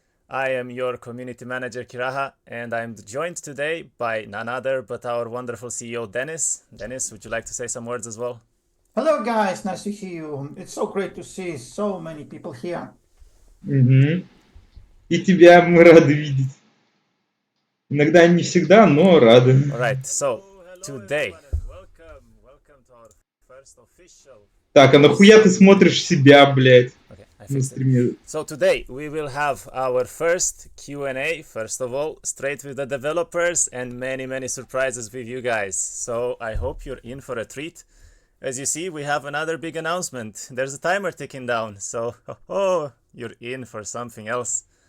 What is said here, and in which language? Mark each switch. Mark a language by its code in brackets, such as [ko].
[en] I am your community manager Kiraha and I'm joined today by none other but our wonderful CEO Dennis. Dennis, would you like to say some words as well? Hello guys, nice to hear you. It's so great to see so many people here. [ru] Угу. И тебя мы рады видеть. Иногда не всегда, но рады. [en] Alright, so today... Welcome to our first official... [ru] Так, а нахуя ты смотришь себя, блядь? [en] Okay, I [ru] На [en] fixed it. [ru] стриме. [en] So today we will have our first Q&A, first of all, straight with the developers and many surprises with you guys. So I hope you're in for a treat. As you see, we have another big announcement. There's a timer ticking down, so you're in for something else.